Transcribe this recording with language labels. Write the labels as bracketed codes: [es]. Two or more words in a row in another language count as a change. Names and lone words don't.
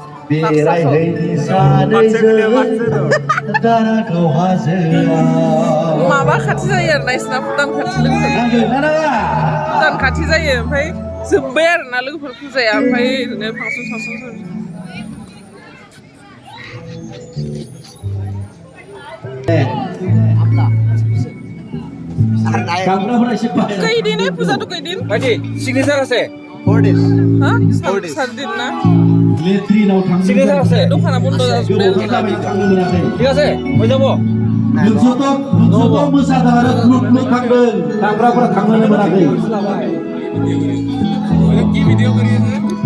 [brx] माबा खाथि जायो आरोना इसना भुटान खाथि लोगोफोर भुटान खाथि जायो ओमफ्राय जोब्बाय आरोना लोगोफोर फुजाया ओमफ्राय ओरैनो फांसन [hi] कईदिन है पूजा तो कईदिन [as] सिग्नेचर আছে [en] 4 days [hi] हाँ 7 दिन ना [as] सिग्नेचर আছে [brx] दखाना बन्द जाजोबबाय [as] ঠিক আছে হৈ যাব [brx] नोंसोरथ' मोसादों आरो ग्रुप थांदों दामग्राफोरा थांनो मोनाखै [as] কি ভিডিও করি আছে